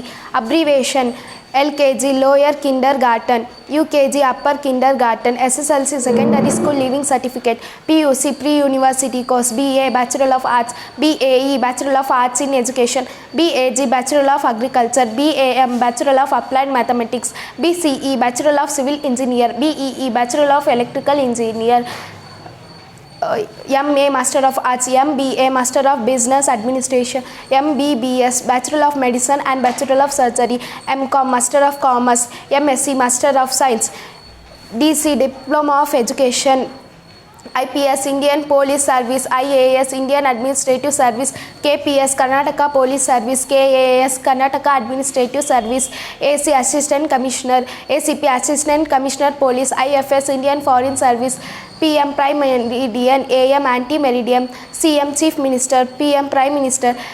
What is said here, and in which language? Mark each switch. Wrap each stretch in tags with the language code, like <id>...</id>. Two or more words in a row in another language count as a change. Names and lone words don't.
<en>Abbreviation: LKG lower kindergarten, UKG upper kindergarten, SSLC secondary school leaving certificate, PUC pre-university course, BA Bachelor of Arts, BAE Bachelor of Arts in Education, BAG Bachelor of Agriculture, BAM Bachelor of Applied Mathematics, BCE Bachelor of Civil Engineer, BEE Bachelor of Electrical Engineer, MA Master of Arts, MBA Master of Business Administration, MBBS Bachelor of Medicine and Bachelor of Surgery, MCom Master of Commerce, MSc Master of Science, DC Diploma of Education, IPS Indian Police Service, IAS Indian Administrative Service, KPS Karnataka Police Service, KAS Karnataka Administrative Service, AC Assistant Commissioner, ACP Assistant Commissioner Police, IFS Indian Foreign Service, PM Prime Meridian, AM Anti-Meridian, CM Chief Minister, PM Prime Minister,</en>